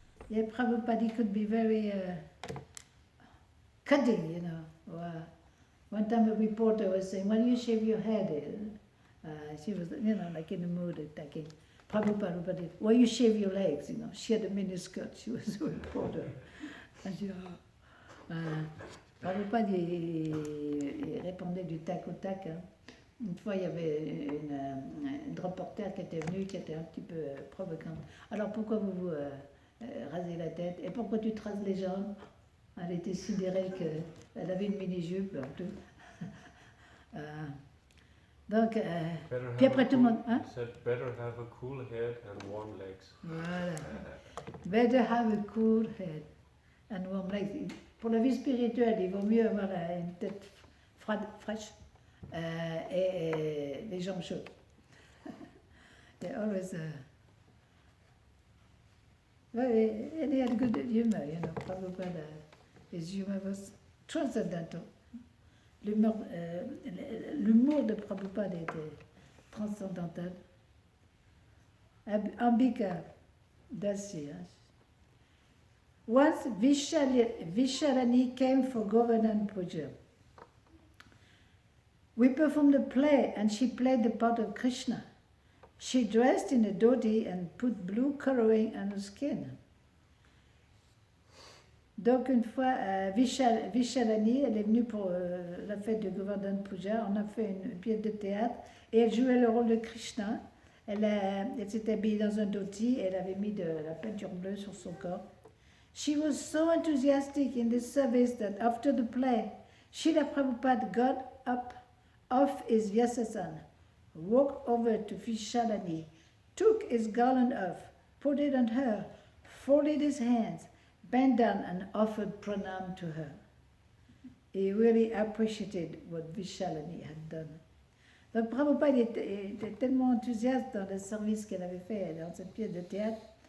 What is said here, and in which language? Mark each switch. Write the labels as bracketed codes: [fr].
[en] Yeah, Prabhupada could be very cutting, One time a reporter was saying, "Why do you shave your head?" She was, like in the mood attacking. Prabhupada, "Why you shave your legs?" She had a miniskirt. She was a reporter. And she, [fr] Prabhupada, il répondait du tac au tac. Hein. Une fois, il y avait une reporter qui était venue, qui était un petit peu provocante. Alors, pourquoi vous rasez la tête? Et pourquoi tu te rases les jambes? Elle était sidérée qu'elle avait une mini-jupe. Donc, puis après tout le monde... Hein? [en] Said better have a cool head and warm legs. [fr] Voilà. [en] Better have a cool head and warm legs. [fr] Pour la vie spirituelle, il vaut mieux avoir une tête fraîche et les jambes chaudes. [en] They always... and he had good humor, Prabhupada. His humor was transcendental. [fr] L'humour de Prabhupada était transcendantal. [en] Ambika Dasi, Once Vishalani came for Govardhan Puja. We performed a play and she played the part of Krishna. She dressed in a dhoti and put blue coloring on her skin. [fr] Donc une fois, Vishalani, elle est venue pour la fête de Govardhan Puja, on a fait une pièce de théâtre et elle jouait le rôle de Krishna. Elle s'était habillée dans un dhoti et elle avait mis de la peinture bleue sur son corps. [en] She was so enthusiastic in this service that after the play, Srila Prabhupada got up off his Vyasasan, walked over to Vishalani, took his garland off, put it on her, folded his hands, bent down and offered pranam to her. He really appreciated what Vishalani had done. [fr] Donc Prabhupada était tellement enthousiaste dans le service qu'elle avait fait dans cette pièce de théâtre.